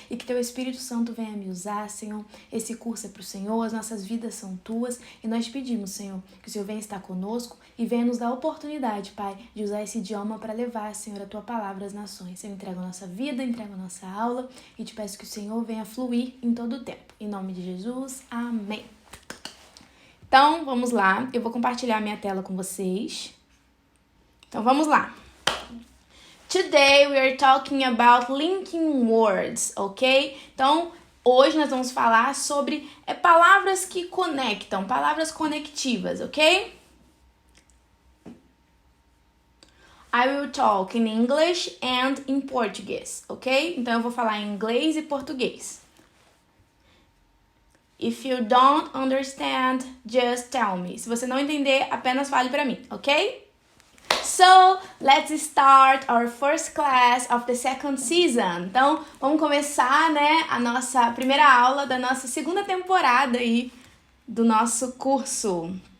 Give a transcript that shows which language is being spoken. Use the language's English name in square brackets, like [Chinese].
[Portuguese] E que teu Espírito Santo venha me usar, Senhor. Esse curso é para o Senhor, as nossas vidas são tuas e nós pedimos, Senhor, que o Senhor venha estar conosco e venha nos dar a oportunidade, Pai, de usar esse idioma para levar, Senhor, a tua palavra às nações. Eu entrego a nossa vida, entrego a nossa aula e te peço que o Senhor venha fluir em todo o tempo. Em nome de Jesus, amém. Então, vamos lá. Eu vou compartilhar minha tela com vocês. Então, vamos lá. [English] Today we are talking about linking words, ok? [Portuguese] Então, hoje nós vamos falar sobre palavras que conectam, palavras conectivas, ok? [English] I will talk in English and in Portuguese, ok? [Portuguese] Então eu vou falar em inglês e português. [English] If you don't understand, just tell me. [Portuguese] Se você não entender, apenas fale para mim, ok? [English] So, let's start our first class of the second season. [Portuguese] Então, vamos começar, né, a nossa primeira aula da nossa segunda temporada aí do nosso curso.